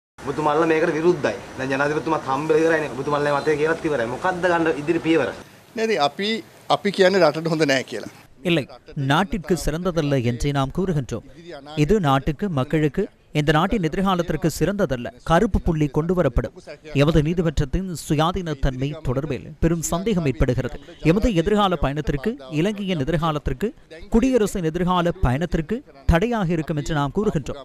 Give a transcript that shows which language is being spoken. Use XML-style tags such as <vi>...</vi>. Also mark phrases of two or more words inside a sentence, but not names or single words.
<si>ඔබතුමාලා මේකට විරුද්ධයි. දැන් ජනාධිපතිතුමාත් හම්බෙලා ඉවරයිනේ. ඔබතුමාලා මතය කියලාත් ඉවරයි. මොකද්ද ගන්න ඉදිරි පියවර? නේද අපි කියන්නේ රටට හොඳ නැහැ කියලා.</si> <ta>இல்லை, நாட்டிற்கு சிறந்ததல்ல என்றே நாம் கூறுகின்றோம். இது நாட்டுக்கு, மக்களுக்கு, இந்த நாட்டின் எதிர்காலத்திற்கு சிறந்ததல்ல. கருப்பு புள்ளி கொண்டு வரப்படும். எமது நீதிமன்றத்தின் சுயாதீனத்தன்மை தொடர்பில் பெரும் சந்தேகம் ஏற்படுகிறது. எமது எதிர்கால பயணத்திற்கு, இலங்கையின் எதிர்காலத்திற்கு, குடியரசின் எதிர்கால பயணத்திற்கு தடையாக இருக்கும் என்று நாம் கூறுகின்றோம்.</ta>